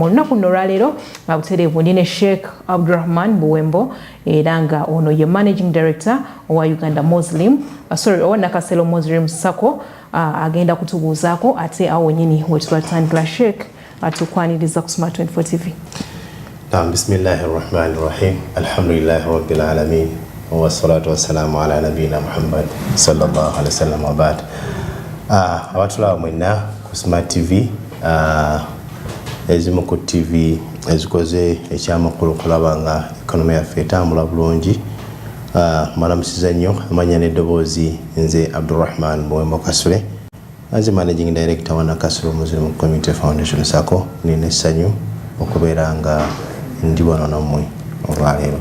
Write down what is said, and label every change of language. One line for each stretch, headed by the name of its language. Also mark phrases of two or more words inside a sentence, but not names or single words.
Ganda: Olunaku luno olwaleero butereevu ndi ne Sheikh Abdurrahman Buwembo era nga ono ye
English: managing director
Ganda: owa Uganda Muslim owa Nakasero Muslim Sacco agenda kutubuuzaako ate awo nyini wetwatandikira Sheikh atukwaniriza ku Smart 24 TV.
Arabic: بسم الله الرحمن الرحيم الحمد لله رب العالمين والصلاة والسلام على نبينا محمد صلى الله عليه وسلم وبعد
Ganda: abatula mwena ku Smart TV ezimu ku TV ezikoze ekyamakulu kulaba nga ekonomi yaffe etambula bulungi malamusiza nnyo amanya n'eddoboozi nze Abdurrahman Buwembo Kasule nze
English: managing director
Ganda: wa Nakasero Muslim Community Foundation Sacco nina essanyu okubeera nga ndi wano nammwe olwaleero.